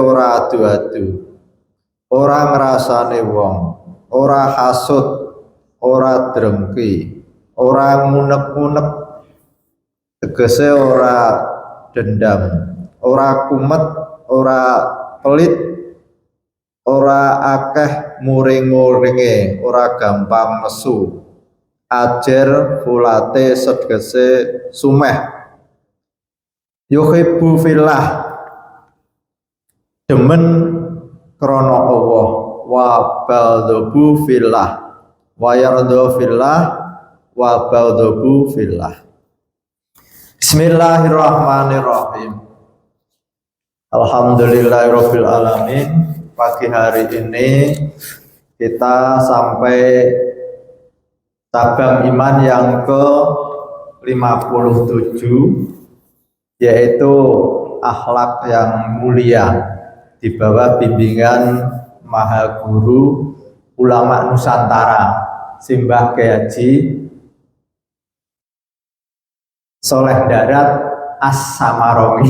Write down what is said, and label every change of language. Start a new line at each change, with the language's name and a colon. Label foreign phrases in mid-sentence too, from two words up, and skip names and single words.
Javanese: ora adu-adu, ora ngrasani wong, ora hasud, ora drengki, ora ngunek-ngunek, tegese ora dendam, ora kumet, ora pelit, ora akeh muring-muringe, ora gampang nesu, ajer fulate segese sumeh.
Arabic: يحب في الله,
Javanese: demen krana Allah,
Arabic: وبغض في الله ويرضى في الله وبغض في الله. بسم الله الرحمن الرحيم. الحمد لله رب العالمين.
Indonesian: Pagi hari ini kita sampai cabang iman yang ke-57, yaitu akhlak yang mulia di bawah bimbingan Maha Guru Ulama Nusantara Simbah Kyai Haji Soleh Darat As-Samaromi.